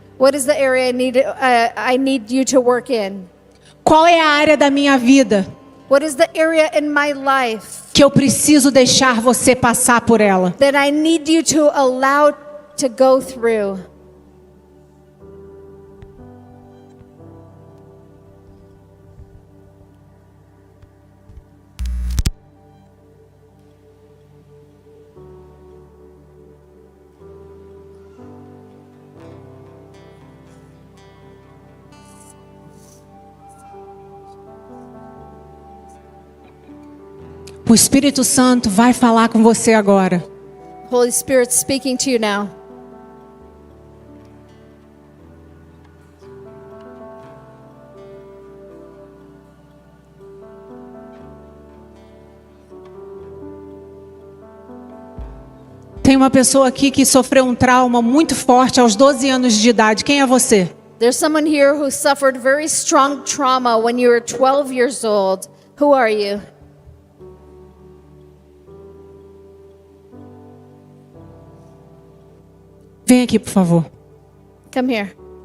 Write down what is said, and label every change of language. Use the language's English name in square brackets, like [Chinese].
[English] what is the area I need you to work in? [Portuguese] Qual é a área da minha vida [English] What is the area in my life [Portuguese] que eu preciso deixar você passar por ela? [English] that I need you to allow to go through? [Portuguese] O Espírito Santo vai falar com você agora. [English] Holy Spirit speaking to you now. [Portuguese] Tem uma pessoa aqui que sofreu um trauma muito forte aos 12 anos de idade. Quem é você? [English] There's someone here who suffered very strong trauma when you were 12 years old. Who are you? [Portuguese] Vem aqui, por favor. [English] Come here.